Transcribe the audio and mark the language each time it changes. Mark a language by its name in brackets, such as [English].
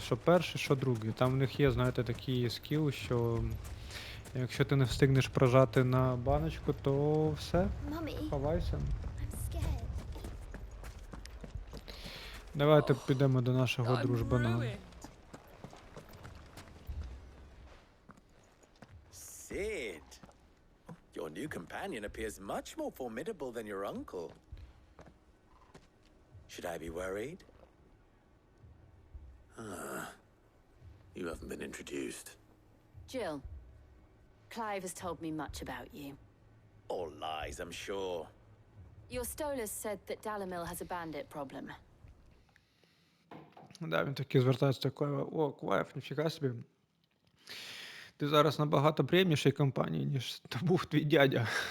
[Ukrainian] Що перший, що другий. Там в них є, знаєте, такий скіл, що якщо ти не встигнеш прожати на баночку, то все, ховайся. Давайте підемо до нашого дружбана. [English] Sid, your new companion appears much more formidable than your uncle. Should I be worried? You haven't been introduced. Jill, Clive has told me much about you. All lies, I'm sure. Your Stolas said that Dalamil has a bandit problem. [Ukrainian] Да, він таки звертається до Клайва. О, Клайв, ніфіга собі. Ти зараз набагато приємнішій компанії, ніж був твій дядя.